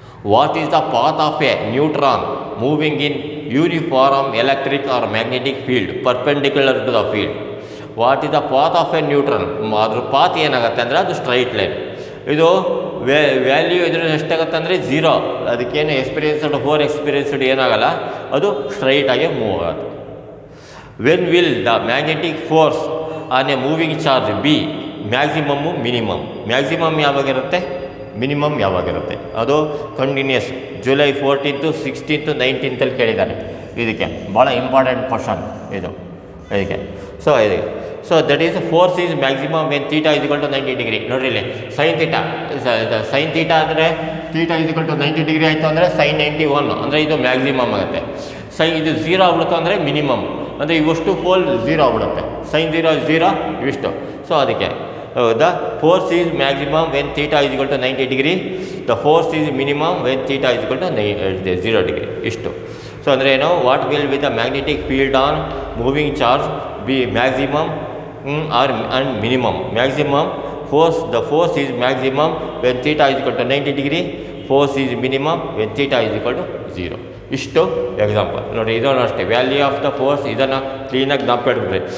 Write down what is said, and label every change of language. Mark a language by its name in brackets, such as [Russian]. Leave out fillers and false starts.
[English] What is the path of a neutron moving in uniform electric or magnetic field perpendicular to the field? What is the path of a neutron? [Kannada] ಅದ್ರ path ಏನಾಗುತ್ತೆ ಅಂದರೆ ಅದು straight line. ಇದು value ಇದ್ರ ಎಷ್ಟಾಗುತ್ತೆ ಅಂದರೆ zero. ಅದಕ್ಕೇನು experienced ಏನಾಗಲ್ಲ, ಅದು ಸ್ಟ್ರೈಟಾಗಿ ಮೂವ್ ಆಗುತ್ತೆ. [English] When will the magnetic force on a moving charge be maximum minimum? [Kannada] Maximum ಯಾವಾಗಿರುತ್ತೆ, minimum ಯಾವಾಗಿರುತ್ತೆ? ಅದು continuous. July 14th, 16th, 19th ಕೇಳಿದ್ದಾರೆ. ಇದಕ್ಕೆ ಭಾಳ ಇಂಪಾರ್ಟೆಂಟ್ ಕ್ವಶನ್ ಇದು ಇದಕ್ಕೆ. [English] So that is force is maximum when theta is equal to 90 degree. [Kannada] ನೋಡ್ರಿ ಇಲ್ಲಿ sine theta ಅಂದರೆ theta is equal to 90 degree ಆಯಿತು ಅಂದರೆ ಸೈನ್ 91 ಅಂದರೆ ಇದು ಮ್ಯಾಕ್ಸಿಮಮ್ ಆಗುತ್ತೆ. ಇದು ಝೀರೋ ಆಗ್ಬಿಡುತ್ತೆ ಅಂದರೆ ಮಿನಿಮಮ್, ಅಂದರೆ ಇವಷ್ಟು ಫೋಲ್ ಝೀರೋ ಆಗ್ಬಿಡುತ್ತೆ. ಸೈನ್ ಝೀರೋ ಇವಿಷ್ಟು. ಸೊ ಅದಕ್ಕೆ [English] the force is maximum when theta is equal to 90 degree, the force is minimum when theta is equal to 0 degree. [Kannada] ಇಷ್ಟು. [English] So ಅಂದರೆ ಏನು, what will be the magnetic field on moving charge be maximum or and minimum? Maximum force, the force is maximum when theta is equal to 90 degree, force is minimum when theta is equal to 0. [Kannada] ಇಷ್ಟು example ನೋಡಿ. ಇದನ್ನು ಅಷ್ಟೇ, value of the force ಇದನ್ನು ಕ್ಲೀನಾಗಿ ಜ್ಞಾಪಕ ಇಟ್ಬಿಟ್ರಿ.